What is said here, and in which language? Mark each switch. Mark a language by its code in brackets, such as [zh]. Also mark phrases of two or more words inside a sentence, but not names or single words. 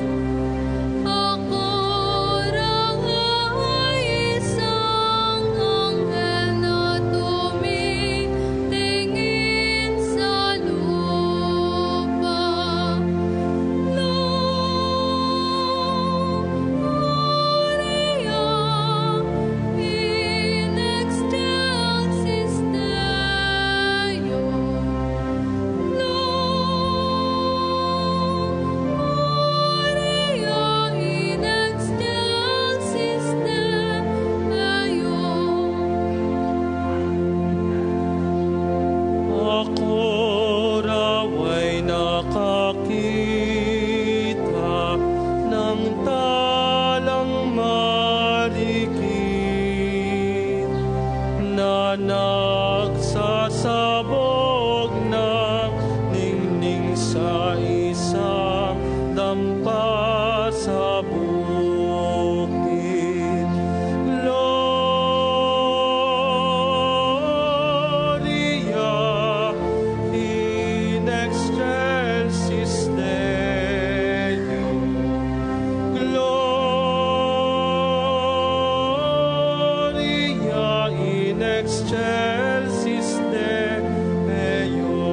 [tl] Ako raw ay isang anghel na tumitingin sa lupa. [la] In excelsis Deo, Gloria in excelsis Deo. [tl] Ako raw ay nakakita ng talang marikit na nagsasabog ng ningning sa isang dampa sa bukid. [la] Gloria in excelsis Deo. Gloria in excelsis Deo.